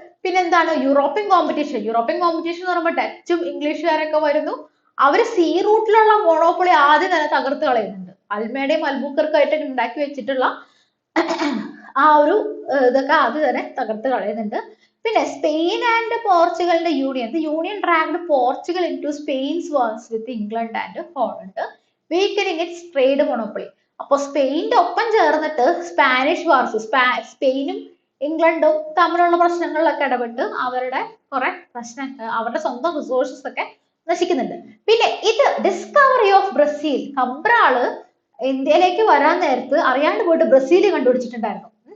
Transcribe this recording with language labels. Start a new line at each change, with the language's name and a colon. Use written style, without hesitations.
Malayalam: പിന്നെ എന്താണ് European competition എന്ന് പറയുമ്പോൾ ഡച്ചും ഇംഗ്ലീഷുകാരൊക്കെ വരുന്നു. അവര് സീ റൂട്ടിലുള്ള മോണോപ്പൊളി ആദ്യം തന്നെ തകർത്ത് കളയുന്നുണ്ട്. അൽമേഡയും അൽബുക്കർക്കും ആയിട്ട് ഉണ്ടാക്കി വെച്ചിട്ടുള്ള ആ ഒരു ഇതൊക്കെ ആദ്യം തന്നെ തകർത്ത് കളയുന്നുണ്ട്.
English: പിന്നെ Spain and പോർച്ചുഗലിന്റെ union dragged Portugal into Spain's wars with England and Holland, weakening its trade monopoly.
Malayalam: അപ്പൊ സ്പെയിന്റെ ഒപ്പം ചേർന്നിട്ട് സ്പാനിഷ് വാർസ്, സ്പെയിനും ഇംഗ്ലണ്ടും തമ്മിലുള്ള പ്രശ്നങ്ങളിലൊക്കെ ഇടപെട്ട് അവരുടെ അവരുടെ സ്വന്തം റിസോഴ്സസ് ഒക്കെ നശിക്കുന്നുണ്ട്. പിന്നെ ഇത് ഡിസ്കവറി ഓഫ് ബ്രസീൽ. കബ്രാള് ഇന്ത്യയിലേക്ക് വരാൻ നേരത്ത് അറിയാണ്ട് പോയിട്ട് ബ്രസീൽ കണ്ടുപിടിച്ചിട്ടുണ്ടായിരുന്നു.